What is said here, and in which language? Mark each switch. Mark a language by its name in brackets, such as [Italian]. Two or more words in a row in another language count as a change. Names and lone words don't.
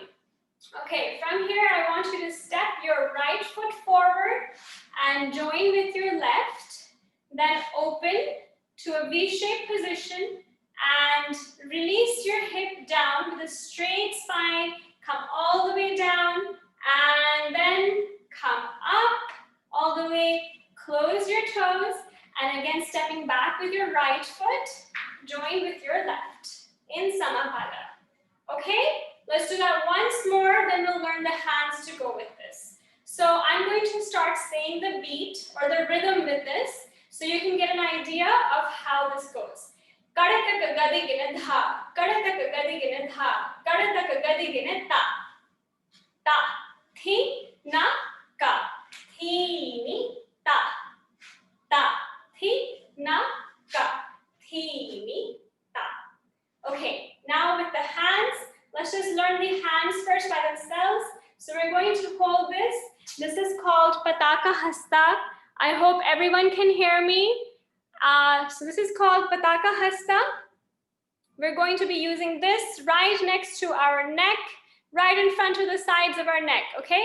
[English] Okay, from here I want you to step your right foot forward and join with your left, then open to a V-shaped position and release your hip down with a straight spine, come all the way down and then come up all the way, close your toes and again stepping back with your right foot, join with your left in Samapada. Okay, let's do that once more, then we'll learn the hands to go with this. So I'm going to start saying the beat or the rhythm with this so you can get an idea of how this goes. Kadataka gadigina dha, kadataka gadigina dha, kadataka gadigina ta. Ta, thi, na, ka, thi, ni, ta. Ta, thi, na, ka, thi, ni, ta. Okay, now with the hands, let's just learn the hands first by themselves. So we're going to hold this. This is called Pataka Hasta. I hope everyone can hear me. So this is called Pataka Hasta. We're going to be using this right next to our neck, right in front of the sides of our neck, okay?